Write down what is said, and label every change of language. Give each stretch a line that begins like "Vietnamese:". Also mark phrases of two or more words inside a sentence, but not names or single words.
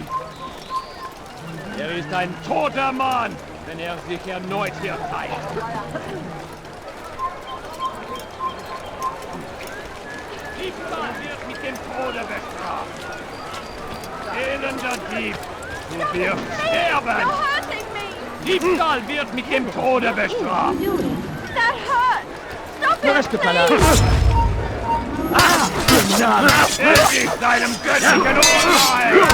German: Er ist ein toter Mann, wenn er sich erneut hier zeigt. Diebstahl wird mit dem Tode bestraft. Elender Dieb, du wirst sterben. Diebstahl wird mit dem Tode bestraft.
English: That hurt! Stop
French: Le
English: it,
French: reste pas là.
English: please!
German: Ewig deinem göttlichen Urteil!